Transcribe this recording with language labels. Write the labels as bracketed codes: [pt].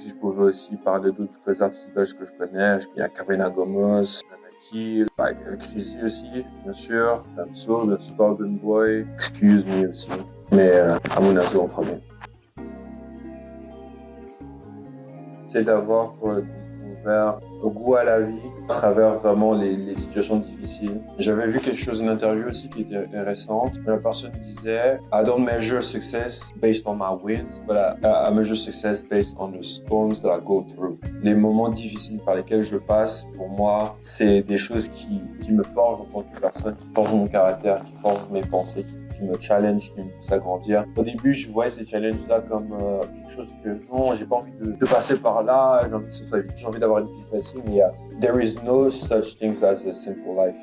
[fr] Si je pouvais aussi parler d'autres artistes belges que je connais, il y a Kavena Gomos, Nanaki, Chrissy aussi, bien sûr, Damso, le Golden Boy, Excuse Me aussi, mais Amunazo en premier. C'est d'avoir ouvert au goût à la vie à travers vraiment les situations difficiles. J'avais vu quelque chose, une interview aussi qui était récente. La personne disait [en] I don't measure success based on my wins, but I measure success based on the storms that I go through. [fr] Les moments difficiles par lesquels je passe, pour moi, c'est des choses qui me forgent en tant que personne, qui forgent mon caractère, qui forgent mes pensées, qui me challenge, qui me pousse à grandir. Au début, je voyais ces challenges-là comme quelque chose que non, j'ai pas envie de passer par là, j'ai envie que ce soit vite, j'ai envie d'avoir une vie facile, mais [en] there is no such thing as a simple life.